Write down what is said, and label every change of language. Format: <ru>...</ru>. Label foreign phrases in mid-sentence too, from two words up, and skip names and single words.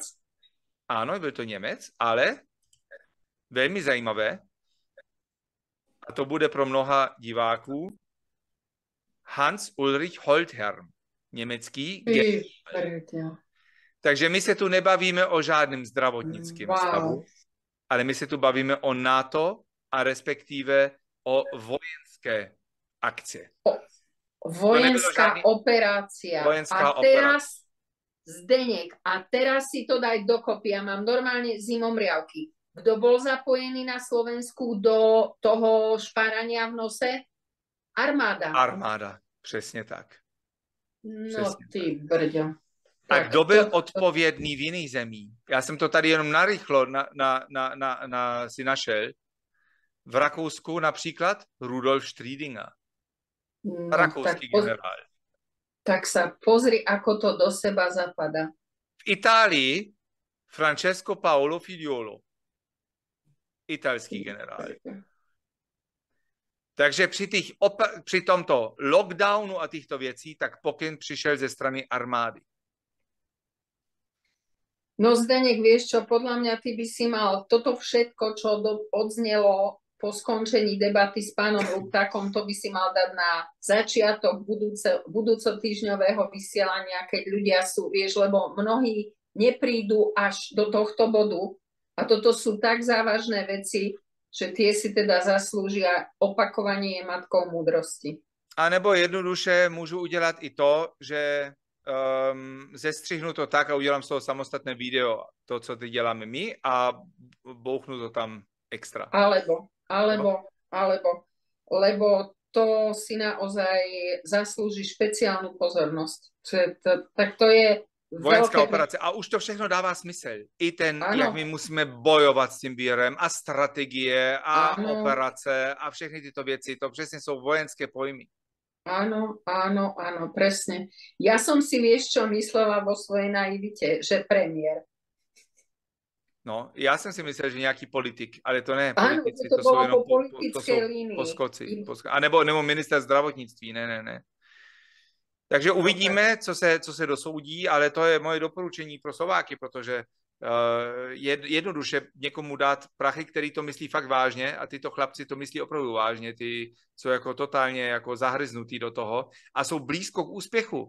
<cs>Ano, byl to Němec, ale velmi zajímavé, a to bude pro mnoha diváků, Hans Ulrich Holtherm, německý generál. Takže my se tu nebavíme o žádném zdravotnickém stavu, ale my se tu bavíme o NATO a respektive o vojenské akce.</cs> <sk>Vojenská operácia. A teraz, Zdeněk, a teraz si to daj dokopy. Ja mám normálne zimomriavky. Kto bol zapojený na Slovensku do toho špárania v nose? Armáda.</sk> <cs>Armáda, přesně tak. No přesně ty brďo. A kdo byl odpovědný v jiných zemích? Já jsem to tady jenom narychlo si našel. V Rakousku například Rudolf Striedinger. No, rakouský generál.</cs> <sk>Tak sa pozri, ako to do seba zapadá.</sk> <cs>V Itálii Francesco Paolo Figliuolo. Italský generál. Takže při tomto lockdownu a těchto věcí, tak pokyn přišel ze strany armády.</cs> <sk>No Zdeněk, vieš čo, podľa mňa ty by si mal toto všetko, čo odznelo po skončení debaty s pánom Luptákom, to by si mal dať na začiatok budúcotýždňového vysielania, keď ľudia sú, vieš, lebo mnohí neprídu až do tohto bodu a toto sú tak závažné veci, že tie si teda zaslúžia, opakovanie je matkou múdrosti.</sk> <cs>A nebo jednoduše můžu udělat i to, že zestřihnu to tak a udělám z toho samostatné video, to, co teď děláme my, a bouchnu to tam extra.</cs> <sk>Lebo to si naozaj zaslúži špeciálnu pozornosť. Tak to je</sk> <cs>Vojenská operace. A už to všechno dává smysl. I ten, jak my musíme bojovat s tím vírem a strategie a operace a všechny tyto věci. To přesně jsou vojenské pojmy.</cs> <sk>Áno, presne. Ja som si, vieš čo, myslela vo svojej naivite, že premiér.</sk> <cs>No, já jsem si myslel, že nějaký politik, ale to ne</cs> <sk>Áno, politici, to</sk> <cs>jsou</cs> <sk>bolo</sk> <cs>jenom</cs> <sk>po politickej línii.</sk> <cs>poskoci. A nebo minister zdravotnictví, ne. Takže uvidíme, co se dosoudí, ale to je moje doporučení pro Slováky, protože jednoduše někomu dát prachy, který to myslí fakt vážně, a tyto chlapci to myslí opravdu vážně, ty jsou jako totálně jako zahryznutí do toho a jsou blízko k úspěchu.</cs>